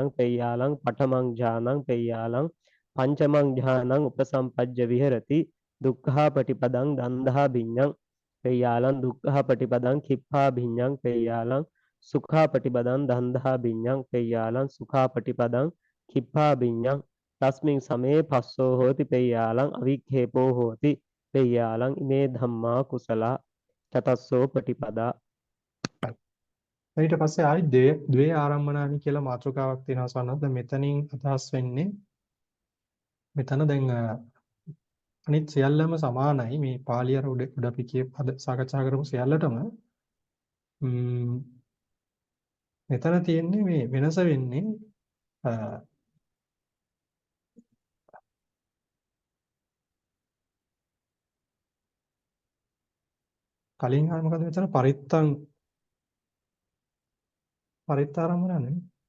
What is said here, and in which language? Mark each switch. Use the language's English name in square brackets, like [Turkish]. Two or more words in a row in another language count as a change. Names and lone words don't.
[Pali] පෙය්‍යාලං පඨමං ඥානං පෙය්‍යාලං පංචමං ඥානං උපසම්පජ්ජ විහෙරති දුක්ඛාපටිපදං දන්දහා භිඤ්ඤං පෙය්‍යාලං දුක්ඛාපටිපදං කිප්පා භිඤ්ඤං පෙය්‍යාලං සුඛාපටිපදං දන්දහා භිඤ්ඤං පෙය්‍යාලං සුඛාපටිපදං කිප්පා භිඤ්ඤං තස්මින් සමේ පස්සෝ හෝති පෙය්‍යාලං අවික්ඛේපෝ හෝති පෙය්‍යාලං ඉමේ ධම්මා කුසලා චතස්සෝ පටිපදා. [Sinhala] ඊට පස්සේ ආයි [Pali] ද්වේ ආරම්මනානි [Sinhala] කියලා මාතෘකාවක් තියෙනවා සවනත්. දැන් මෙතනින් අදහස් වෙන්නේ මෙතන දැන් අනිත් සියල්ලම සමානයි. මේ පාළි අර උඩ අපි අද සාකච්ඡා කරපු සියල්ලටම මෙතන තියෙන්නේ මේ වෙනස වෙන්නේ කලින් ආයේ මොකද මෙතන පරිත්තාරම්මනනේ.